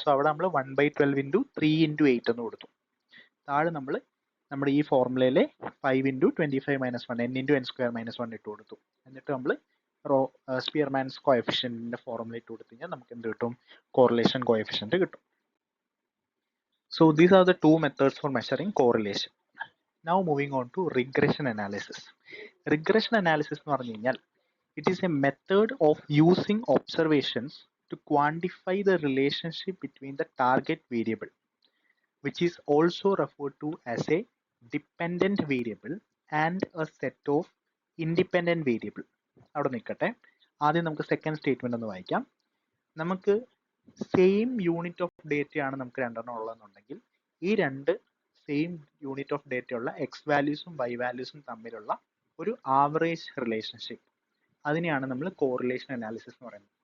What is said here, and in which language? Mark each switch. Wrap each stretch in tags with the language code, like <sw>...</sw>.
<ml>So അവിടെ നമ്മൾ 1/12 into 3 into 8 എന്ന് കൊടുത്തു. താഴെ നമ്മൾ നമ്മുടെ ഈ ഫോർമുലയിലെ 5 into 25 minus 1, n into n square minus 1 ഇട്ട് കൊടുത്തു. എന്നിട്ട് നമ്മൾ സ്പിയർമാൻസ് കോഎഫിഷ്യന്റിന്റെ ഫോർമുല ഇട്ട് കൊടുത്തു കഴിഞ്ഞാൽ നമുക്ക് എന്ത് കിട്ടും? കോറിലേഷൻ കോഎഫിഷ്യന്റ് കിട്ടും.</ml> <en>So these are the two methods for measuring correlation. Now moving on to regression analysis. Regression analysis</en> <ml>എന്ന് പറഞ്ഞു കഴിഞ്ഞാൽ</ml> <en>it is a method of using observations to quantify the relationship between the target variable, which is also referred to as a dependent variable and a set of independent variable.</en> <ml>അവിടെ നിൽക്കട്ടെ, ആദ്യം നമുക്ക് second statement ഒന്ന് വായിക്കാം. നമുക്ക് same unit of data ആണ് നമുക്ക് രണ്ടെണ്ണം ഉള്ളതെന്നുണ്ടെങ്കിൽ ഈ രണ്ട് സെയിം യൂണിറ്റ് ഓഫ് ഡേറ്റ ഉള്ള എക്സ് വാല്യൂസും വൈ വാല്യൂസും തമ്മിലുള്ള ഒരു ആവറേജ് റിലേഷൻഷിപ്പ്, അതിനെയാണ് നമ്മൾ കോറിലേഷൻ അനാലിസിസ് എന്ന് പറയുന്നത്.</ml>